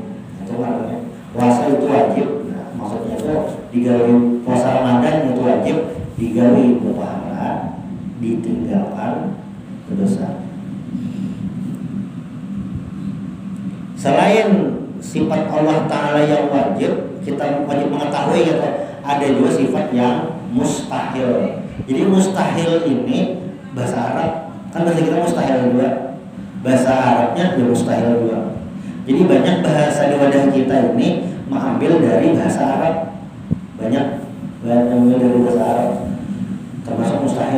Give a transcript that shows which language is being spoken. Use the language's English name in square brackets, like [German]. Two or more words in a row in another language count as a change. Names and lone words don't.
[Indonesian] Itu maknanya puasa itu wajib. Maksudnya itu digawi puasa Ramadan itu wajib, digawi berpahala, ditinggalkan dosa. Selain sifat Allah Ta'ala yang wajib, kita wajib mengetahui gitu, ada juga sifat yang mustahil. Jadi mustahil ini bahasa Arab, kan bahasa kita mustahil juga, bahasa Arabnya ya mustahil juga. Jadi banyak bahasa di wadah kita ini mengambil dari bahasa Arab, banyak mengambil dari bahasa Arab, termasuk mustahil.